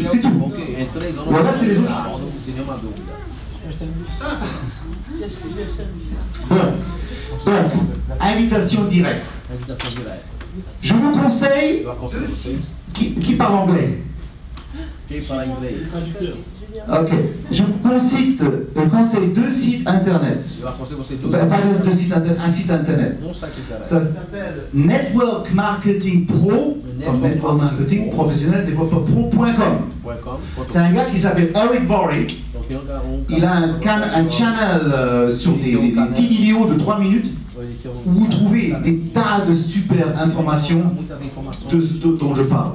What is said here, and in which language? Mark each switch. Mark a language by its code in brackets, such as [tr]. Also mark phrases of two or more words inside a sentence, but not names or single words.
[fr] C'est tout. Le reste, c'est les autres. Bon. Donc, invitation directe. Je vous conseille, qui parle anglais? [pt] Quem fala inglês? Ok. [fr] Je conseille deux sites internet. [pt] Eu aconselho você dois. [fr] Pas deux sites internet, un site internet. Site internet. Ça s'appelle Network Marketing Pro, comme Network Marketing Professionnel Développeur Pro.com. C'est un gars qui s'appelle Eric Borey. Il a un channel sur des 10 vidéos de 3 minutes où vous trouvez des tas de super informations dont je parle.